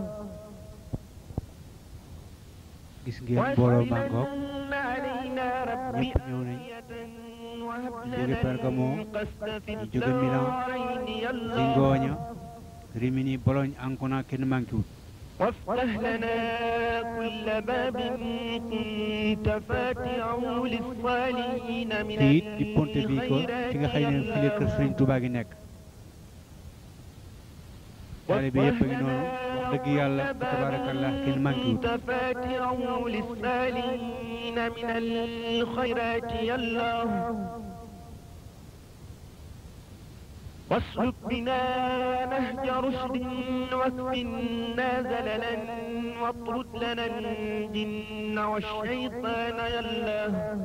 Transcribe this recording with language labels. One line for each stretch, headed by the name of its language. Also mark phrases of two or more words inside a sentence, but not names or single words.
Wolof: gis ngeen mbooloo maa ngoog ñëpp ñëw nañ ñu jóge Bergamo ñu jóge Milan Zingoña Rimini Bologne Ancona kenn manqué wut
Arabic: وافتح لنا كل باب كنت فاتحه للصالحين من
Wolof: te it di ponte bi ko fi nga xëy ne fi la kër Serigne Touba gi nekk xale bi yëpp a ngi noonu wax dëgg yàlla tabarakallah kenn manqué wut
Arabic: فاتحه للصالحين من الخيرات يا الله واسلك بنا نهج رشد واكفنا زللا واطرد لنا الجن والشيطان يا الله